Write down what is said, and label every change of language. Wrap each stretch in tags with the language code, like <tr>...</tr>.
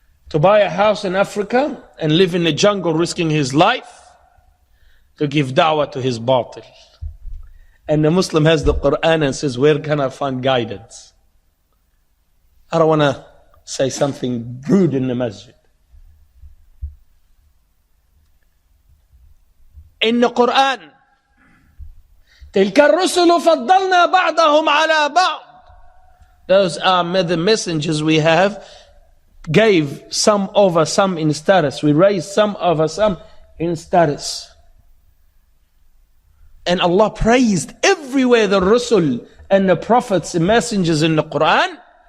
<en>To buy a house in Africa and live in the jungle risking his life to give da'wah to his batil. And the Muslim has the Quran and says, where can I find guidance? I don't want to say something rude in the masjid. In the Quran,</en> <ar>تلك الرسل فضلنا بعضهم على بعض.</ar> <en>Those are the messengers we have, gave some over some in status. We raised some over some in status. And Allah praised everywhere the Rasul and the prophets and messengers in the Quran.</en>